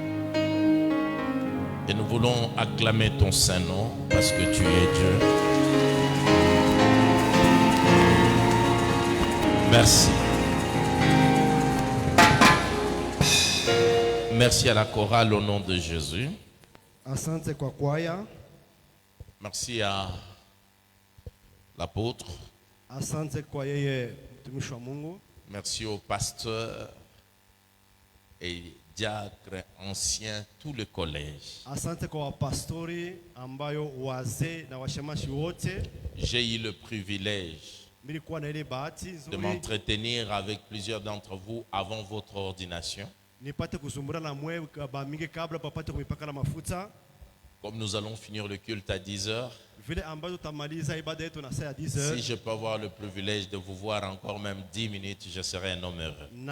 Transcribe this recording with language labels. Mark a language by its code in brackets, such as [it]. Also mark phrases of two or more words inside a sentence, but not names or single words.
[fr] Et nous voulons acclamer ton Saint-Nom parce que tu es Dieu. Merci. Merci à la chorale au nom de Jésus. [sw] Asante kwa kwaya. [fr] Merci à l'apôtre. [sw] Asante kwa yeye mtumishi wa Mungu. [fr] Merci au pasteur et diacre ancien, tout le collège. [sw] Asante kwa pastori ambayo wazee na washemashi wote. [fr] J'ai eu le privilège de m'entretenir avec plusieurs d'entre vous avant votre ordination. Comme nous allons finir le culte à 10h, si je peux avoir le privilège de vous voir encore même 10 minutes, je serai un homme heureux.